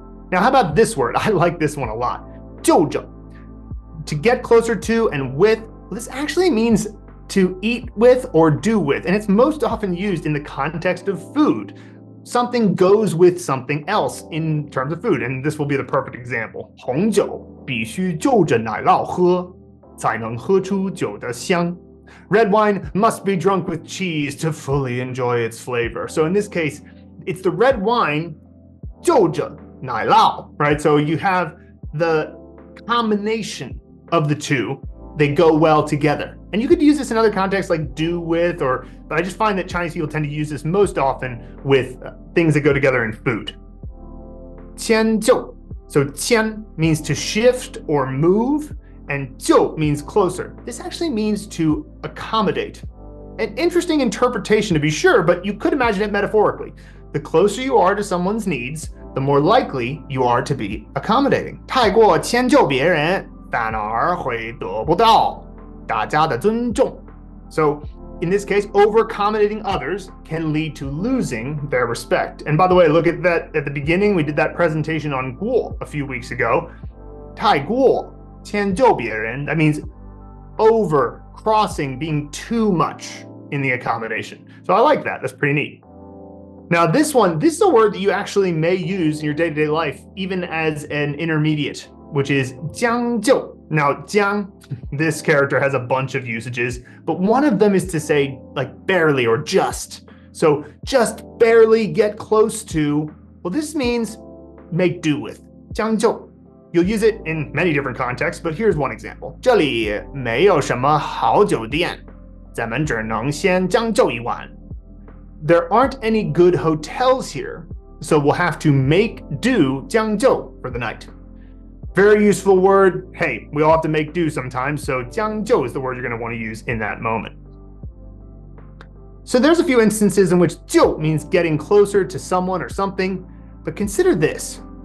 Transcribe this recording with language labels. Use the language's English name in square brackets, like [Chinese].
[English] Now, how about this word? I like this one a lot. 就着. To get closer to and with, well, this actually means to eat with or do with, and it's most often used in the context of food. Something goes with something else in terms of food, and this will be the perfect example. [Chinese] 红酒必须就着奶酪喝，才能喝出酒的香。 [English] Red wine must be drunk with cheese to fully enjoy its flavor. So in this case, it's the red wine [Chinese] 就着奶酪, [English] right? So you have the combination of the two. They go well together. And you could use this in other contexts like do with, but I just find that Chinese people tend to use this most often with things that go together in food. [Chinese] 迁就. [English] So 迁 means to shift or move, and 就 means closer. This actually means to accommodate. An interesting interpretation to be sure, but you could imagine it metaphorically. The closer you are to someone's needs, the more likely you are to be accommodating. [Chinese] 太过迁就别人，反而会得不到大家的尊重. [English] So in this case, over accommodating others can lead to losing their respect. And by the way, look at that at the beginning, we did that presentation on 过 a few weeks ago. [Chinese] 太过迁就别人, [English] that means over, crossing, being too much in the accommodation. So I like that. That's pretty neat. Now this is a word that you actually may use in your day-to-day life, even as an intermediate, which is 将就. Now, 将, this character has a bunch of usages, but one of them is to say like barely or just. So just barely get close to, well, this means make do with. [Chinese] 将就. [English] You'll use it in many different contexts, but here's one example. [Chinese] 这里没有什么好酒店，咱们只能先将就一晚. [English] There aren't any good hotels here, so we'll have to make do 将就 for the night. Very useful word. Hey, we all have to make do sometimes, so 将就 is the word you're going to want to use in that moment. So there's a few instances in which 就 means getting closer to someone or something, but consider this.